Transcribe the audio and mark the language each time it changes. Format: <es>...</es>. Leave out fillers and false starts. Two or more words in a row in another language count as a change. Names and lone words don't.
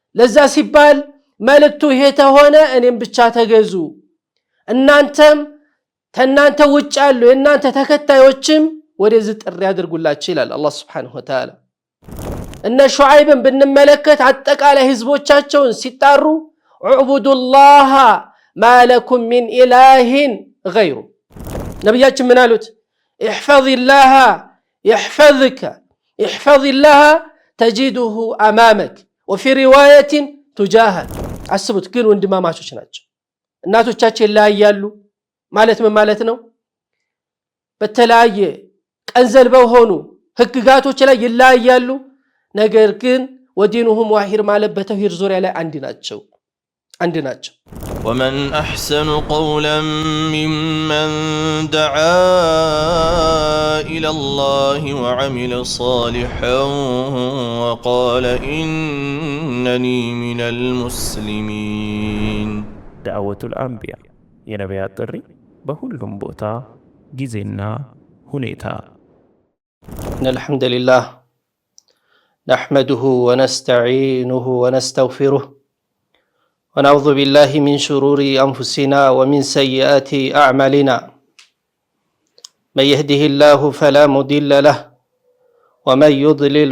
<am>ለዛ ሲባል መልእክቱ ይሄ ተሆነ እኔም ብቻ ተገዙ እናንተም ተናንተ ውጭ ያሉ የናንተ ተከታዮችም ወደዚህ ጥሪ ያድርጉላችሁ ይላል አላህ</am> <ar>سبحانه وتعالى</ar> <am>እነ ሹዓይብን ብንመለከት አጠቃላይ ህዝቦቻቸውን ሲጣሩ</am> <ar>اعبدوا الله ما لكم من إله غيره</ar> <am>ነብያችን ምን አሉት</am> <ar>احفظ الله يحفظك احفظ الله تجده أمامك وفي رواية تجاهك</ar> <am>አስቡት ግን ወንድማማቾች ናቸው እናቶቻችን ላይ ያሉ ማለት ምን ማለት ነው በተለያየ ቀንዘል በሆኑ ህግጋቶች ላይ ይላያሉ ነገር ግን</am> <ar>ودينهم واحد</ar> <am>ማለት በተውሂድ ዙሪያ ላይ አንድ ናቸው</am> <ar>ومن أحسن قولا ممن دعا إلى الله وعمل صالحا وقال إنني من المسلمين دعوة الأنبياء</ar> <am>የነቢያት ጥሪ በሁሉም ቦታ ጊዜና ሁኔታ</am> <ar>الحمد لله نحمده ونستعينه ونستغفره ونعوذ بالله من شرور أنفسنا ومن سيئات أعمالنا من يهده الله فلا مضل له ومن يضلل</ar>